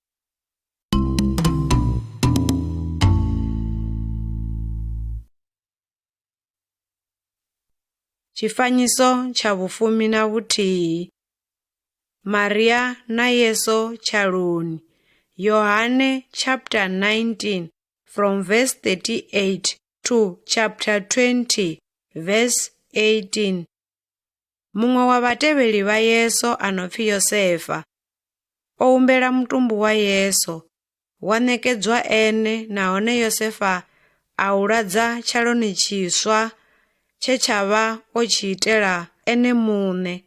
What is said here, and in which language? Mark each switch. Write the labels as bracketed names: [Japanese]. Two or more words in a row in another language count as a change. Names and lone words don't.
[Venda] Tshifanyiso tsha vhufumi na vhuthihi. Maria na Yesu tshaloni. [English] Yohane chapter 19 from verse 38 to chapter 20 verse 18. [Venda] Muṅwe wa vhatevheli vha Yesu ano pfi Yosefa o humbela mutumbu wa Yesu, wa ṋekedzwa ene, nahone Yosefa a u ladza tshaloni tshiswa tshe tsha vha o tshi itela ene muṋe.